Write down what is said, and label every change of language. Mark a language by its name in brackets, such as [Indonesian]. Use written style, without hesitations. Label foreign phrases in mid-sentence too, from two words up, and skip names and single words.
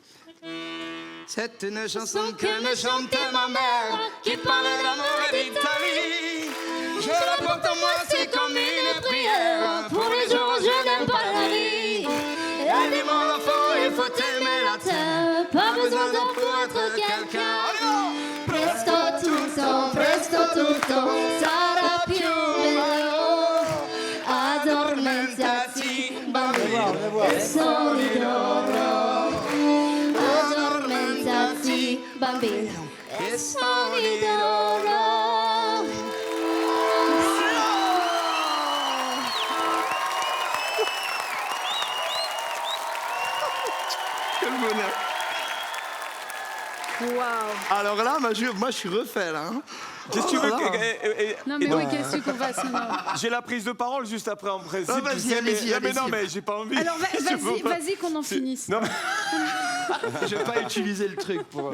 [French] C'est une chanson que me chantait ma mère qui parlait d'amour et d'Italie. Je la porte en moi, c'est comme une prière. Pour les jours où je n'aime pas la vie. Elle dit mon enfant, il faut aimer la terre. Pas besoin d'en pour être quelqu'un. [Italian] Presto tutto sarà più bello. Addormentati, bambino, e sogni d'oro. Addormentati, bambino, e sogni d'oro. [French] Quel bonheur. Waouh. Alors là, moi, je suis refait là. Hein. Qu'est-ce que tu veux Oh là. Non, mais oui, qu'est-ce qu'on va se J'ai la prise de parole juste après en principe. Ah, vas-y, tu sais, allez-y, mais non, allez-y. mais j'ai pas envie. Alors, Je peux pas. vas-y qu'on en finisse. Non, mais... Je vais pas utiliser le truc pour.